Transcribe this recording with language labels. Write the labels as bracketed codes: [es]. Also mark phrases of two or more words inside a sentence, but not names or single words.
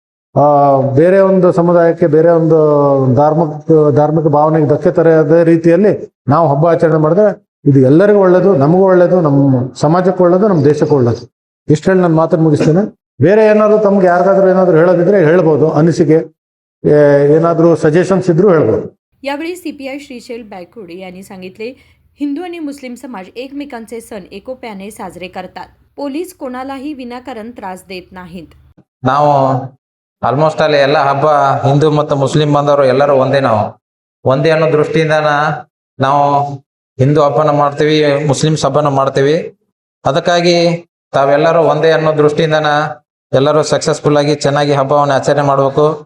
[kn] ಬೇರೆ ಒಂದು ಸಮುದಾಯಕ್ಕೆ, ಬೇರೆ ಒಂದು ಧಾರ್ಮಿಕ ಭಾವನೆಗೆ ಧಕ್ಕೆ ತರದೇ ರೀತಿಯಲ್ಲಿ ನಾವು ಹಬ್ಬ ಆಚರಣೆ ಮಾಡಿದ್ರೆ ಇದು ಎಲ್ಲರಿಗೂ ಒಳ್ಳೇದು, ನಮಗೂ ಒಳ್ಳೇದು, ನಮ್ಮ ಸಮಾಜಕ್ಕೂ ಒಳ್ಳೇದು, ನಮ್ಮ ದೇಶಕ್ಕೂ ಒಳ್ಳೇದು. ಇಷ್ಟು ಹೇಳಿ ನಾನು ಮಾತನ್ನು ಮುಗಿಸ್ತೇನೆ. ಬೇರೆ ಏನಾದ್ರು ತಮ್ಗೆ ಯಾರಿಗಾದ್ರೂ ಏನಾದ್ರು ಹೇಳೋದಿದ್ರೆ ಹೇಳ್ಬೋದು, अनिसिके ಏನಾದರೂ सजेशन्स इद्रू ಹೇಳ್ಬೋದು. [mr] यावेळी सीपीआय श्रीशैल बायकुडे यांनी सांगितले, हिंदू आणि मुस्लिम समाज एकमेकांचे सण एकोप्याने साजरे करतात. पोलीस कोणालाही विनाकारण त्रास देत नाहीत. [kn] ನಾವು ಆಲ್ಮೋಸ್ಟ್ ಅಲ್ಲಿ ಎಲ್ಲ ಹಬ್ಬ ಹಿಂದೂ ಮತ್ತು ಮುಸ್ಲಿಂ ಬಂದವರು ಎಲ್ಲರೂ ನಾವು ಒಂದೇ ಅನ್ನೋ ದೃಷ್ಟಿಯಿಂದ ನಾವು ಹಿಂದೂ ಹಬ್ಬನ ಮಾಡ್ತೀವಿ, ಮುಸ್ಲಿಮ್ಸ್ ಹಬ್ಬನ ಮಾಡ್ತೀವಿ. ಅದಕ್ಕಾಗಿ ತಾವೆಲ್ಲರೂ ಒಂದೇ ಅನ್ನೋ ದೃಷ್ಟಿಯಿಂದ ಎಲ್ಲರೂ ಸಕ್ಸಸ್ಫುಲ್ ಆಗಿ ಚೆನ್ನಾಗಿ ಹಬ್ಬವನ್ನು ಆಚರಣೆ ಮಾಡಬೇಕು.